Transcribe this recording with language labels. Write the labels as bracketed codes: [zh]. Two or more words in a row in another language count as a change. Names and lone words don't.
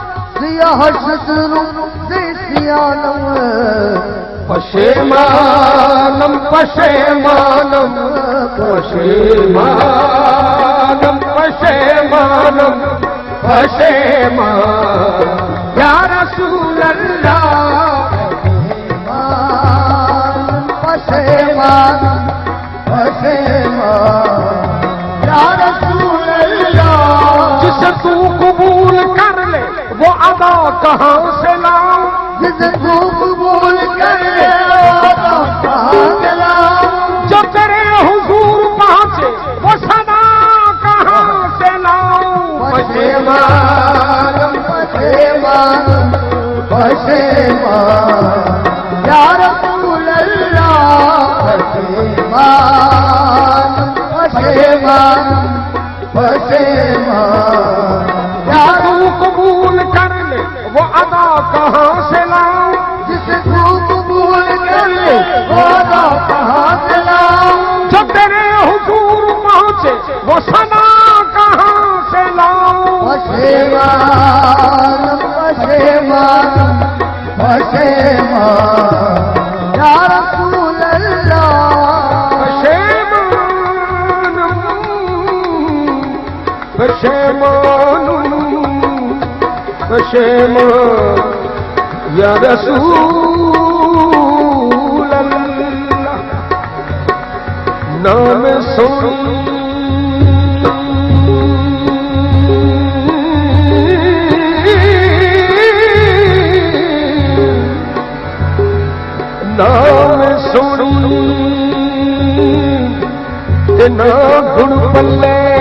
[fa] پشیمانم پشیمانم پشیمانم پشیمانم پشیمان [ar] یا رسول اللہ [fa] پشیمان پشیمان [ar] یا رسول [ur] اللہ جسے تو قبول کر لے وہ ادا کہاں سے لاؤ جسے تو قبول کر لے وہ ادا کہاں سے لاؤ جو تیرے حضور پہنچے وہ صدا کہاں سے لاؤ [fa] پشیمانم پشیمانم پشیمان [ar] یا رسول اللہ [fa] پشیمانم پشیمانم پشیمان [ur] یا تو قبول کر لے وہ ادا کہاں سے لاؤ جسے تو قبول کر لے وہ ادا کہاں سے لاؤ جو تیرے حضور پہنچے وہ صدا کہاں سے لاؤ [fa] پشیمانم پشیمانم پشیمان [ar] یا رسول اللہ [ur] پشیمان [pa] پشیمان [ar] یا رسول اللہ [pa] نام سنی نام سنی نہ گن پلے